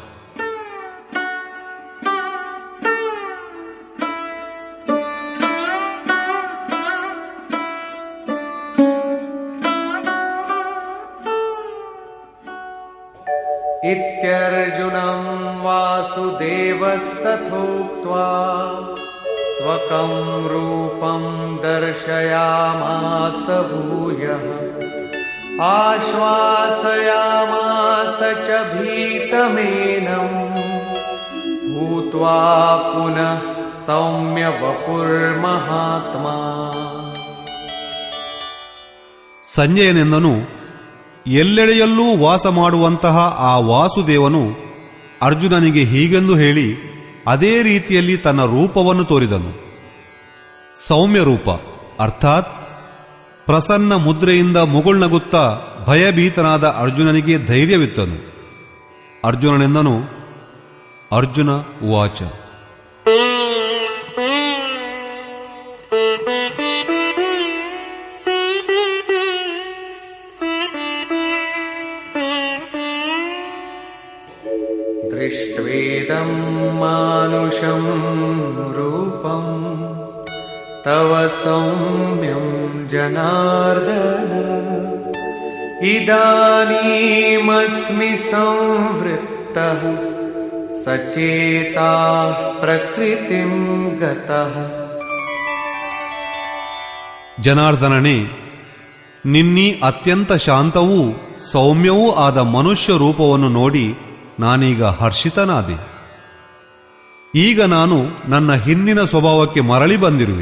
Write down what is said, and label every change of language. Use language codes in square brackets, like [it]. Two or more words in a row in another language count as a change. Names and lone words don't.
[sa] ಇತ್ಯರ್ಜುನಂ ವಾಸುದೇವಸ್ತಥೋಕ್ತ್ವಾ ಸ್ವಕಂ ರೂಪಂ ದರ್ಶಯಾಮಾಸ ಭೂಯಃ ಆಶ್ವಾಸಯಾಮಾಸ ಚ ಭೀತಮೇನಂ ಭೂತ್ವಾ ಪುನಃ ಸೌಮ್ಯ ವಪುರ್ಮಹಾತ್ಮಾ. [kn] ಸಂಜಯನೆಂದನು, ಎಲ್ಲೆಡೆಯಲ್ಲೂ ವಾಸ ಮಾಡುವಂತಹ ಆ ವಾಸುದೇವನು ಅರ್ಜುನನಿಗೆ ಹೀಗೆಂದು ಹೇಳಿ ಅದೇ ರೀತಿಯಲ್ಲಿ ತನ್ನ ರೂಪವನ್ನು ತೋರಿದನು. ಸೌಮ್ಯ ರೂಪ ಅರ್ಥಾತ್ ಪ್ರಸನ್ನ ಮುದ್ರೆಯಿಂದ ಮುಗುಳ್ನಗುತ್ತಾ ಭಯಭೀತನಾದ ಅರ್ಜುನನಿಗೆ ಧೈರ್ಯವಿತ್ತನು. ಅರ್ಜುನನೆಂದನು, [sa] ಅರ್ಜುನ ಉವಾಚ. ದೃಷ್ಟ್ವೇದಂ ಮಾನುಷಂ ರೂಪಂ ತವ ಸೌಮ್ಯಂ ಜನಾರ್ದನ ಇದಾನೀಮಸ್ಮಿ ಸಂವೃತ್ತಃ ಸಚೇತಾಃ ಪ್ರಕೃತಿಂ ಗತಃ. [kn] ಜನಾರ್ದನನೇ, ನಿನ್ನೀ ಅತ್ಯಂತ ಶಾಂತವೂ ಸೌಮ್ಯವೂ ಆದ ಮನುಷ್ಯ ರೂಪವನ್ನು ನೋಡಿ ನಾನೀಗ ಹರ್ಷಿತನಾದೆ. ಈಗ ನಾನು ನನ್ನ ಹಿಂದಿನ ಸ್ವಭಾವಕ್ಕೆ ಮರಳಿ ಬಂದಿರುವೆ.